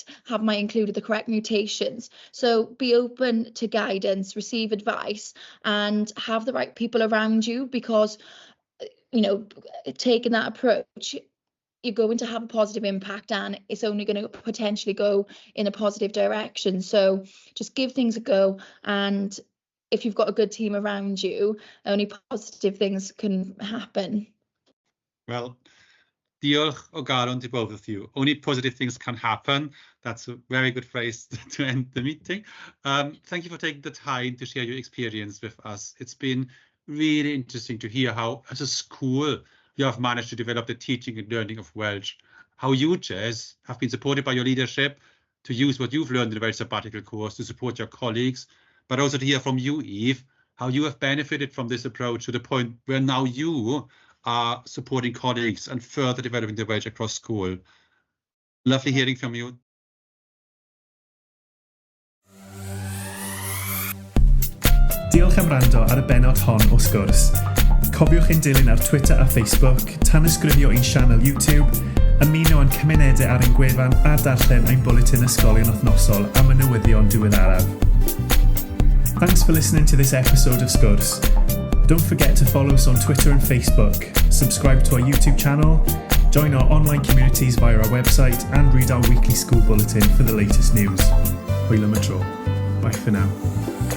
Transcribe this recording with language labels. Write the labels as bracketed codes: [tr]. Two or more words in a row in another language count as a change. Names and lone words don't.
[en] Have I included the correct mutations? So be open to guidance, receive advice, and have the right people around you, because taking that approach, you're going to have a positive impact, and it's only going to potentially go in a positive direction. So just give things a go, and if you've got a good team around you, only positive things can happen. Well, [cy] diolch o galon [en] to both of you. Only positive things can happen. That's a very good phrase to end the meeting. Thank you for taking the time to share your experience with us. It's been really interesting to hear how, as a school, you have managed to develop the teaching and learning of Welsh. How you, Jess, have been supported by your leadership to use what you've learned in the Welsh Sabbatical course to support your colleagues, but also to hear from you, Eve, how you have benefited from this approach to the point where now you are supporting colleagues and further developing the Welsh across school. Lovely hearing from you. [cy] Diolch am wrando ar y benod hon o Sgwrs. Cofiwch ein dilyn ar Twitter a Facebook, tanysgrifio ein sianel YouTube, ymuno yn cymunedau ar ein gwefan a darllen ein bwletin ysgolion wythnosol am y newyddion diweddaraf. [en] Thanks for listening to this episode of Sgwrs. Don't forget to follow us on Twitter and Facebook, subscribe to our YouTube channel, join our online communities via our website, and read our weekly school bulletin for the latest news. [cy] Hwyl am y tro. [en] Bye for now.